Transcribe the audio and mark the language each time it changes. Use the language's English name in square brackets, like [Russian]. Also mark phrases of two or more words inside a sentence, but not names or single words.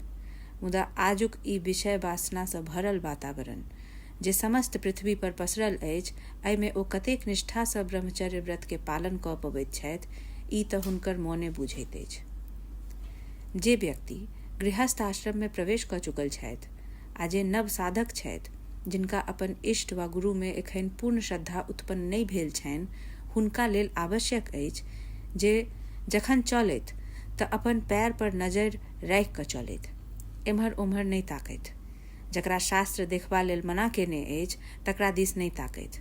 [Maithili] मुदा आजुक ई विषय वासना सँ भरल वातावरण जे समस्त पृथ्वी पर पसरल अछि, एहिमे ओ कतेक निष्ठा सँ ब्रह्मचर्य व्रत के पालन कऽ पबैत छथि, ई तऽ हुनकर मोने बुझैत अछि। जे व्यक्ति गृहस्थ आश्रम में प्रवेश कऽ चुकल छथि आ जे नव साधक छथि, जिनका अपन इष्ट वा गुरु में एखन पूर्ण श्रद्धा उत्पन्न नहीं भेल छनि, हुनका लेल आवश्यक अछि जे जखन चलैत तऽ अपन पैर पर नजर राखि कऽ चलैत, एम्हर ओम्हर नहि ताकैत। जकरा शास्त्र देखबा लेल मना केने अछि तकरा दिस नहि ताकैत।